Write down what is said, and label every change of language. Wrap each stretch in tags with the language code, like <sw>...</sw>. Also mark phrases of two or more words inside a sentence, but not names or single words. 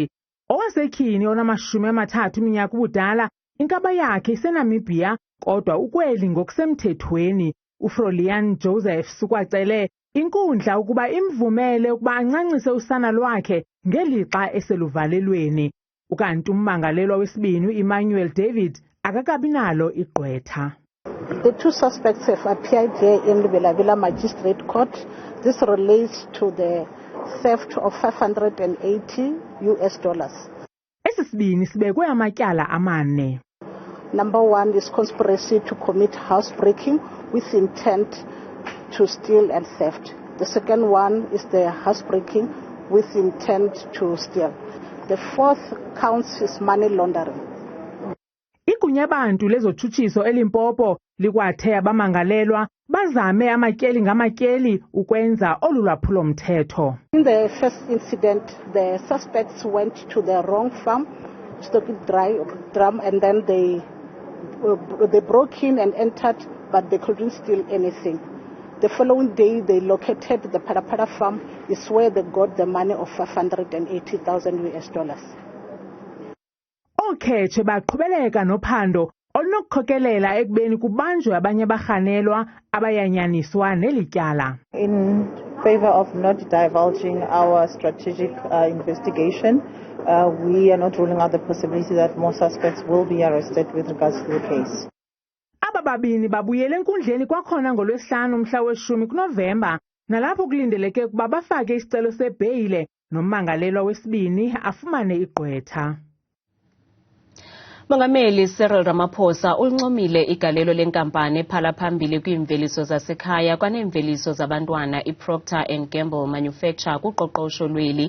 <xh>Owasetyhini onama-30 iminyaka ubudala, inkaba yakhe iseNamibia kodwa ukweli ngokusemthethweni. uFrolian Joseph sukwacele inkundla ukuba imvumele ukuba ancancise usana lwakhe ngelixa eseluvalelweni. Ukanti ummangalelwa wesibini Emmanuel David akakabi nalo igqwetha.</xh> <en>The two suspects have appeared here in the Bela Magistrate Court. This relates to the theft of $580.</en> <xh>Esi sibini sibekwe amatyala amane.</xh> <en>Number one is conspiracy to commit housebreaking with intent to steal and theft. The second one is the housebreaking with intent to steal. The fourth counts is money laundering.</en> <xh>Igunya Abantu lezotshutshiso eLimpopo likwathe abamangalelwa bazame amatyeli ngamatyeli ukwenza olu lwaphulomthetho.</xh> <en>In the first incident, the suspects went to the wrong farm, stock it drum, and then they broke in and entered, but they couldn't steal anything. The following day, they located the Parapara farm, is where they got the money of $580,000.</en> <xh>Okhetshe baqhubeleka nophando olunokukhokelela ekubeni kubanjwe abanye abarhanelwa abayanyaniswa nelityala.</xh> <en>In favor of not divulging our strategic investigation, we are not ruling out the possibility that more suspects will be arrested with regards to the case.</en> <xh>Aba babini babuyele enkundleni kwakhona ngoLwesihlanu umhla we-10 kuNovemba, nalapho kulindeleke ukuba bafake isicelo sebheyile nommangalelwa wesibini afumane igqwetha. Mongameli Cyril Ramaphosa ulincomile igalelo lenkampani ephala phambili kwiimveliso zasekhaya kwaneemveliso zabantwana iProcter & Gamble Manufacture kuqoqosho lweli.</xh>